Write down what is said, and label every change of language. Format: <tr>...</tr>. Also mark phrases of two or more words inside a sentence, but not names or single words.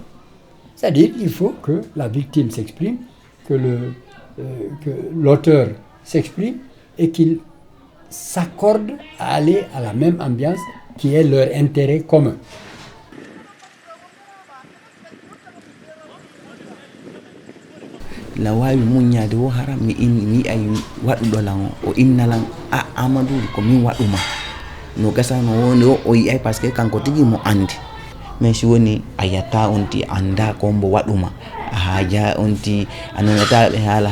<fr>C'est-à-dire qu'il faut que la victime s'exprime, que l'auteur s'exprime et qu'il s'accorde à aller à la même ambiance qui est leur intérêt commun.</fr> <ff>la wawi muññade wo hara mi ay waɗuɗo lan o innalan a Amadou ko min waɗuma no gasano wonde o yiyay</ff> <fr>par ce que</fr> <ff>kanko tigi mo andi</ff> <fr>mais si</fr> <ff>woni a yatta on ti anda ko mbo waɗuma a haaja on ti a nanata ɓe haala</ff>